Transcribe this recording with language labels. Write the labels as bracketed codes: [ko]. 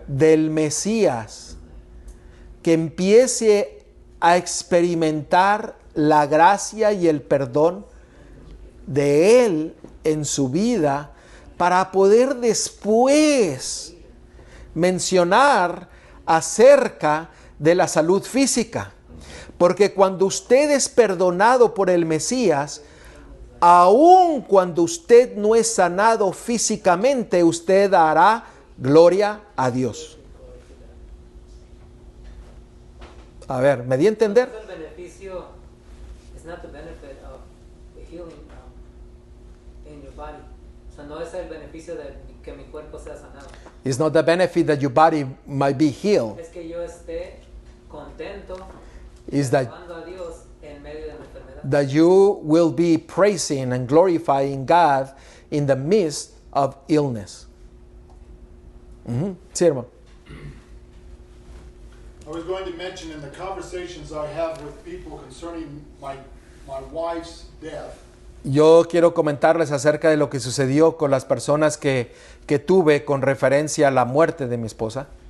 [es] del Mesías, que empiece a experimentar la gracia y el perdón de Él en su vida para poder después mencionar acerca de la salud física. Porque cuando usted es perdonado por el Mesías, aun cuando usted no es sanado físicamente, usted dará gloria a Dios. A ver, ¿me di a entender? El beneficio [en] is not the benefit of the healing in your body. [es] O sea, no es el beneficio de que mi cuerpo sea sanado. [en] It's not the benefit that your body might be healed. [es] Es que yo esté contento [en] Is that [es] alabando a Dios en medio de mi enfermedad. [en] that you will be praising and glorifying God in the midst of illness. [es] Sí, hermano. [en] I was going to mention in the conversations I have with people concerning my wife's death, [es] Yo quiero comentarles acerca de lo que sucedió con las personas que tuve con referencia a la muerte de mi esposa.